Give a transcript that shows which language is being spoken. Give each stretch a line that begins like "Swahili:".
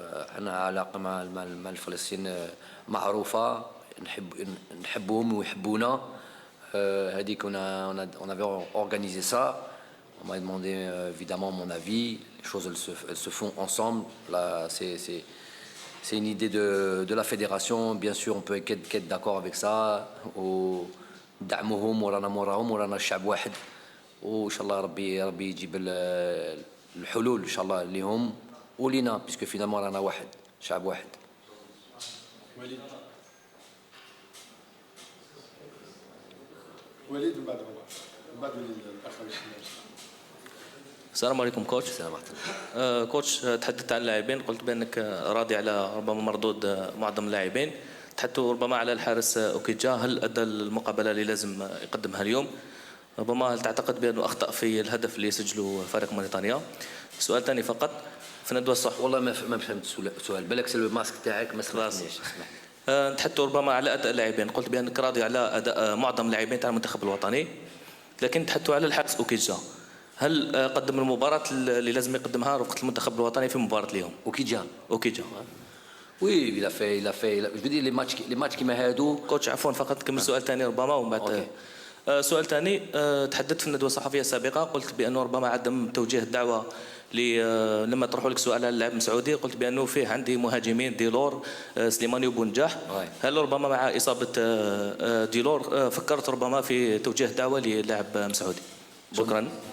Arabic: احنا علاقة مع الفلسطين معروفة، نحبهم ويحبونا. هذيك
French: on avait organisé ça. On m'a demandé évidemment mon avis. Les choses elles se font ensemble. Là, c'est une idée de la fédération. Bien sûr, on peut être d'accord avec ça.
Arabic: دعمهم ورانا موراهم ورانا الشعب واحد. وإن شاء الله ربي يجيب الحلول إن شاء الله لهم ولينا
French: puisque finalement
Arabic: رانا واحد شعب واحد. وليد بعد وليد الأخ. السلام عليكم كوتش. السلام عليكم. كوتش، تحدثت عن اللاعبين، قلت بأنك راضي على ربما مردود معظم اللاعبين. تحدثوا ربما على الحارس أوكيجا، هل أدى المقابلة اللي لازم يقدمها اليوم؟ ربما هل تعتقد بأنه أخطأ في الهدف اللي سجله فريق موريتانيا؟ سؤال ثاني فقط، في ندوة الصحف. والله ما فهمت السؤال، بالك الماسك تاعك ما سمعتنيش. تحدثوا ربما على أداء اللاعبين، قلت بأنك راضي على أداء معظم اللاعبين تاع المنتخب الوطني، لكن تحدثوا على الحارس أوكيجا، هل قدم المباراة اللي لازم يقدمها رفقة المنتخب الوطني في مباراة اليوم؟ أوكيجا.
French: Oui, il a fait. Je veux dire les matchs qui m'aident.
Arabic: كوتش عفوا فقط كمل سؤال ثاني ربما ومن بعد. سؤال ثاني، تحدثت في الندوة الصحفية السابقة، قلت بأنه ربما عدم توجيه الدعوة لما طرحوا لك سؤال على اللاعب مسعودي، قلت بأنه فيه عندي مهاجمين ديلور سليماني وبونجاح. هل ربما مع إصابة ديلور فكرت ربما في توجيه دعوة للاعب مسعودي؟ شكرا.